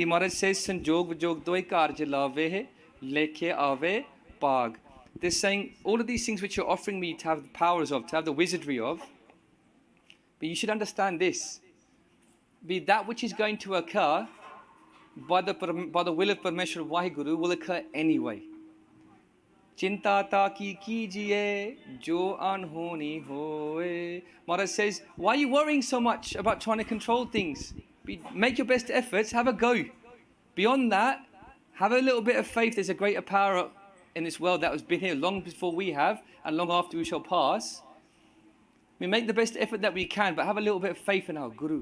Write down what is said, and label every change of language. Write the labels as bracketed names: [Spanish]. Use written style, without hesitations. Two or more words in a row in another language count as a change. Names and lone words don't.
[English] Maharaj says, [Punjabi] ਸੰਜੋਗ ਵਜੋਗ ਦੋਇ ਕਰਜ ਲਵੇ ਲੇਖੇ ਆਵੇ ਪਗ. [English] They're saying, all of these things which you're offering me to have the powers of, to have the wizardry of, but you should understand this. That which is going to occur by the will of Parmeshwar WhyGuru will occur anyway. [Punjabi] ਚਿੰਤਾ ਤਾ ਕੀ ਕੀਜੀਏ ਜੋ ਅਨਹੋਨੀ ਹੋਏ. [English] Maharaj says, why are you worrying so much about trying to control things? Make your best efforts, have a go. Beyond that, have a little bit of faith. There's a greater power in this world that has been here long before we have, and long after we shall pass. We make the best effort that we can, but have a little bit of faith in our Guru.